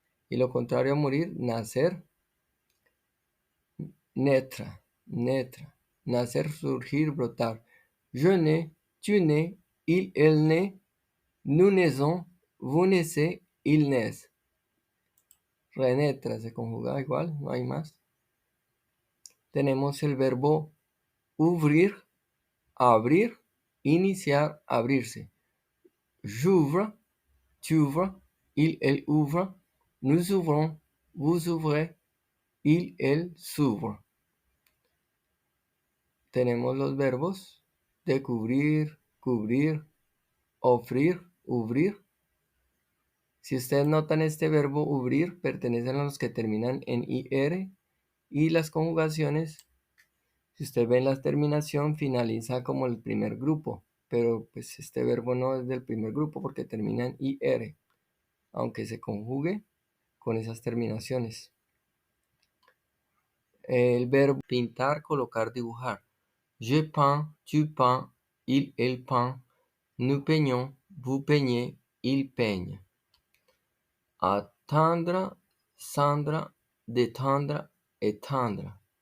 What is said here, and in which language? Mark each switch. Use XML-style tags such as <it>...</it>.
<es>Y lo contrario a morir, nacer, naître, naître. Nacer, surgir, brotar.</es> <fr>Je nais, tu nais, elle naît, nous naissons, vous naissez, ils naissent.</fr> <es>Renaître se conjuga igual, no hay más. Tenemos el verbo ouvrir, abrir, iniciar, abrirse.</es> <fr>J'ouvre, tu ouvres, elle ouvre, nous ouvrons, vous ouvrez, elles s'ouvrent.</fr> <es>Tenemos los verbos descubrir, cubrir, ofrir, ubrir. Si ustedes notan, este verbo ubrir pertenecen a los que terminan en ir, y las conjugaciones, si usted ve la terminación, finaliza como el primer grupo, pero pues este verbo no es del primer grupo porque termina en ir, aunque se conjugue con esas terminaciones. El verbo pintar, colocar, dibujar.</es> <fr>Je peins, tu peins, elle peint, nous peignons, vous peignez, il peigne. Attendre, cendre, détendre, étendre.</fr>